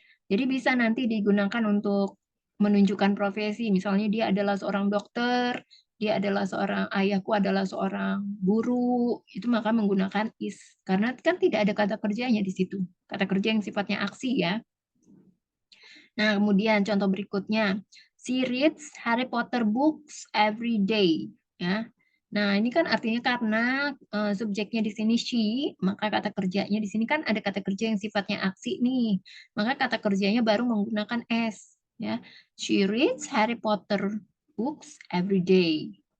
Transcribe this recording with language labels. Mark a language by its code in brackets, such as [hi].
[id] Jadi bisa nanti digunakan untuk menunjukkan profesi. Misalnya dia adalah seorang dokter, dia adalah seorang ayahku adalah seorang guru, itu maka menggunakan is. Karena kan tidak ada kata kerjanya di situ. Kata kerja yang sifatnya aksi ya. Nah, kemudian contoh berikutnya. [en] She reads Harry Potter books every day. [id] Ya. Nah, ini kan artinya karena subjeknya di sini she, maka kata kerjanya di sini kan ada kata kerja yang sifatnya aksi nih. Maka kata kerjanya baru menggunakan s. Ya. [en] She reads Harry Potter books every day.